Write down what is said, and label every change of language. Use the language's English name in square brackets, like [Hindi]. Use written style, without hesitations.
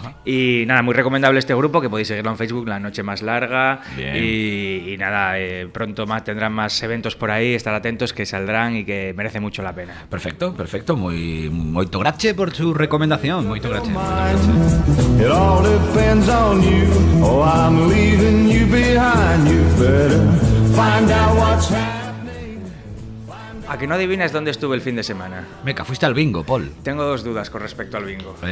[Spanish] Y nada, muy recomendable este grupo, que podéis seguirlo en Facebook, La Noche Más Larga. Y nada, pronto más tendrán más eventos por ahí, estar atentos, que saldrán y que merece mucho la pena. Perfecto, muy grache por su recomendación, muy grache. [English] It all depends on you. Oh, I'm leaving you behind. You better find out what's happening. [Spanish] ¿A que no adivinas dónde estuve el fin de semana? Meca, fuiste al bingo, Paul. Tengo 2 dudas con respecto al bingo.